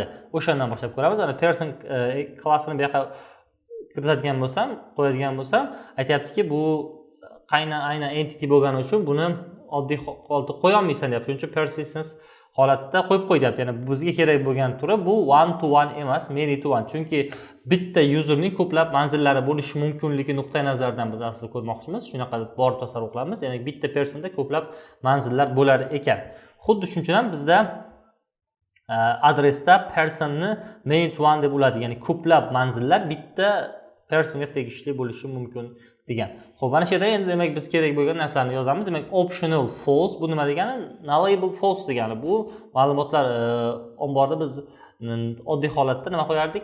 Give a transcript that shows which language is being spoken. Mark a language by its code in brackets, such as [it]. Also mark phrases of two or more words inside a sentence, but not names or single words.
[uz] O'shandan boshlab ko'ramiz. Ana person klassini bu yoqqa kiritadigan bo'lsam, qo'yadigan bo'lsam, aytayaptiki, bu aynan entity bo'lgani uchun buni oddiy holatda qo'ya olmaysan deyapti. Shuning uchun persistence holatda qo'yib qo'yapti. Ya'ni bizga kerak bo'lgan turi bu [en] one to one [uz] emas, [en] many to one. [uz] Chunki bitta userning ko'plab manzillari bo'lishi mumkinligi nuqtai nazaridan biz aslida ko'rmoqchimiz. Shunaqa borib tasavvur qilamiz. Ya'ni bitta personda ko'plab manzillar bo'lar ekan. Xuddi shuncha ham bizda adresda personni [en] many to one [uz] deb bo'ladi. Ya'ni ko'plab manzillar bitta personga tegishli bo'lishi mumkin degan. Xo'p, mana shu yerda endi demak biz kerak bo'lgan narsani yozamiz. Demak [en] optional false [uz] bu nima degani? [en] Nullable false [uz] degani. Bu ma'lumotlar omborda biz oddiy holatda nima qo'yardik?